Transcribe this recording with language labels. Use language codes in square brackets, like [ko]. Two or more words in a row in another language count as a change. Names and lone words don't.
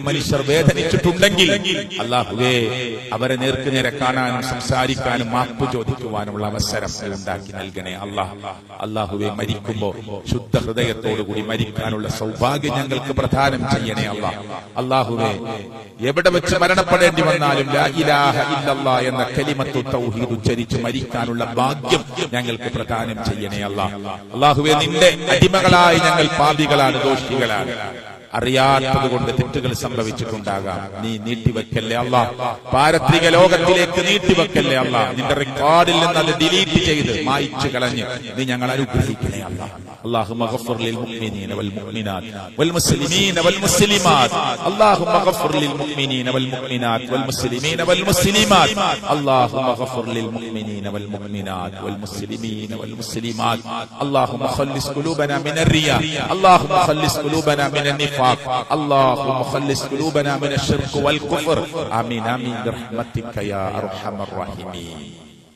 [ml] മനുഷ്യർ വേദനിച്ചിട്ടുണ്ടെങ്കിൽ അള്ളാഹുവെ, അവരെ നേർക്കുനേരെ കാണാനും സംസാരിക്കാനും മാപ്പ് ചോദിക്കുവാനുമുള്ള അവസരം ഉണ്ടാക്കി നൽകണേ അള്ളാഹുവെ, മരിക്കുമ്പോ ശുദ്ധ ഹൃദയത്തോട് കൂടി മരിക്കാനുള്ള സൗഭാഗ്യം ഞങ്ങൾക്ക് പ്രദാനം ചെയ്യണേ അല്ലാഹുവേ, എവിടെ വെച്ച് മരണപ്പെടേണ്ടി വന്നാലും [ar] لا إله إلا الله [ml] എന്ന [ar] كلمة التوحيد [ml] ഉച്ചരിച്ച് മരിക്കാനുള്ള ഭാഗ്യം ഞങ്ങൾക്ക് പ്രദാനം ചെയ്യണേ അല്ലാഹുവേ, നിന്റെ അടിമകളായി ഞങ്ങൾ പാപികളാണ്, ദോഷികളാണ്. അറിയാത്തത് കൊണ്ട് തെറ്റുകൾ സംഭവിച്ചിട്ടുണ്ടാകാം. നീ നീട്ടിവെക്കല്ലേ പാരത്രിക ലോകത്തിലേക്ക് നീട്ടിവെക്കല്ലേ നിന്റെ റെക്കോർഡിൽ നിന്ന് അത് ഡിലീറ്റ് ചെയ്ത് മായ്ച്ചു കളഞ്ഞ് നീ ഞങ്ങൾ അനുഗ്രഹിക്കണേ [ar] اللهم اغفر للمؤمنين والمؤمنات والمسلمين والمسلمات اللهم اغفر للمؤمنين والمؤمنات والمسلمين والمسلمات اللهم اغفر للمؤمنين والمؤمنات والمسلمين والمسلمات اللهم خلص قلوبنا من الرياء اللهم خلص قلوبنا من النفاق اللهم خلص قلوبنا من الشرك والكفر آمين آمين برحمتك يا أرحم الراحمين.